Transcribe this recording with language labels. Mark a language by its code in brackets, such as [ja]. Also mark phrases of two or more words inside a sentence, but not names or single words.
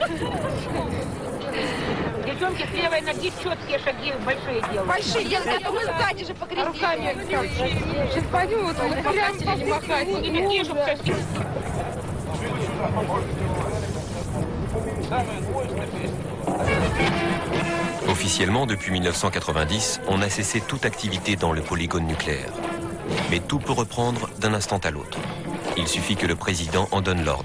[ru] Девчонки, слева и ноги четкие шаги, большие делают. Большие делают, мы сзади же покрестили. Сейчас пойдем, вот мы прям не махать. Не такие, чтобы совсем... [fr] Officiellement, depuis 1990, on a cessé toute activité dans le polygone nucléaire. Mais tout peut reprendre d'un instant à l'autre. Il suffit que le président en donne l'ordre.